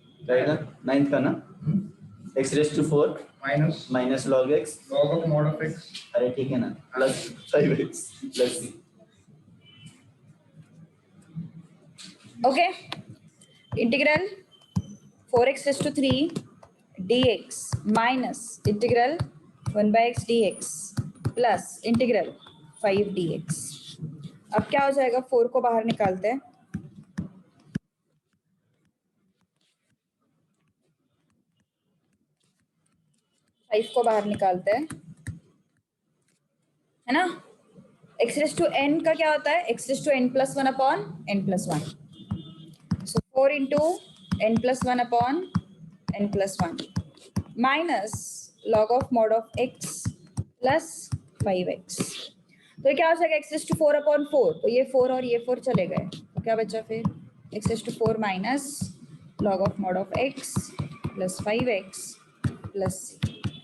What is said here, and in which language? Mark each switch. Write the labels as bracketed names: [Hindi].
[Hindi] रहेगा 9th का ना [English] x raised to 4 minus minus log x log of mod of x [Hindi] अरे ठीक है ना [English] plus 5x plus c okay, integral 4x raised to 3 dx minus integral 1/x dx plus integral 5 dx। [Hindi] अब क्या हो जाएगा, 4 को बाहर निकालते हैं, फाइव को बाहर निकालते हैं, है ना। [English] x raised to n [Hindi] का क्या होता है, [English] x raised to n plus 1 upon n plus 1। So 4 into n plus 1 upon n plus 1 minus log of mod of x plus 5x। [Hindi] तो ये क्या हो जाएगा, [English] x raised to 4 upon 4, तो ये 4 और ये 4 चले गए, तो क्या बचा फिर, x raised to 4 minus log of mod of x plus 5x plus c।